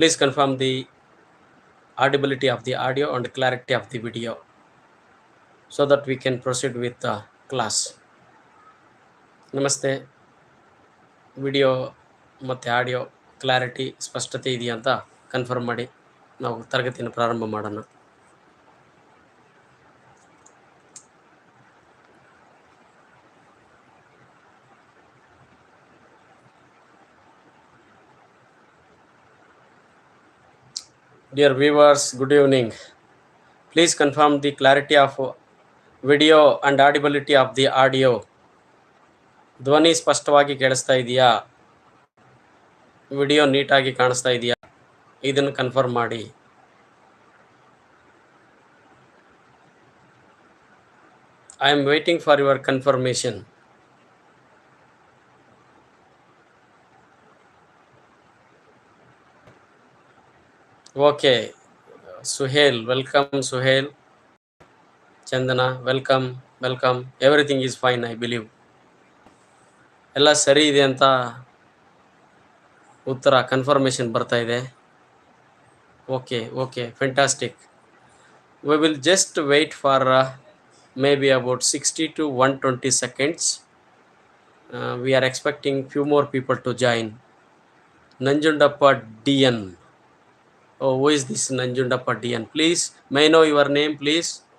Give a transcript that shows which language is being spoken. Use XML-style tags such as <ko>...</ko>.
<en>Please confirm the audibility of the audio and clarity of the video so that we can proceed with the class.</en> <kn>ನಮಸ್ತೆ. Video ಮತ್ತು audio clarity ಸ್ಪಷ್ಟತೆ ಇದೆಯಾ ಅಂತ confirm ಮಾಡಿ ನಾವು ತರಗತಿಯನ್ನು ಪ್ರಾರಂಭ ಮಾಡೋಣ.</kn> <en>Dear viewers, good evening. Please confirm the clarity of video and audibility of the audio.</en> <kn>ಧ್ವನಿ ಸ್ಪಷ್ಟವಾಗಿ ಕೇಳಿಸ್ತಾ ಇದೆಯಾ, ವಿಡಿಯೋ ನೀಟಾಗಿ ಕಾಣಿಸ್ತಾ ಇದೆಯಾ, ಇದನ್ನು ಕನ್ಫರ್ಮ್ ಮಾಡಿ.</kn> <en>I am waiting for your confirmation. Okay, Suhail, welcome Suhail. Chandana, welcome. Everything is fine, I believe.</en> <kn>ಎಲ್ಲ ಸರಿ ಇದೆ ಅಂತ ಉತ್ತರ ಕನ್ಫರ್ಮೇಷನ್ ಬರ್ತಾ ಇದೆ.</kn> <en>Okay fantastic. We will just wait for maybe about 60 to 120 seconds. We are expecting few more people to join. Nanjundappa DN. Oh, who is this Nanjundappa DN? Please, may I know your name, please?</en>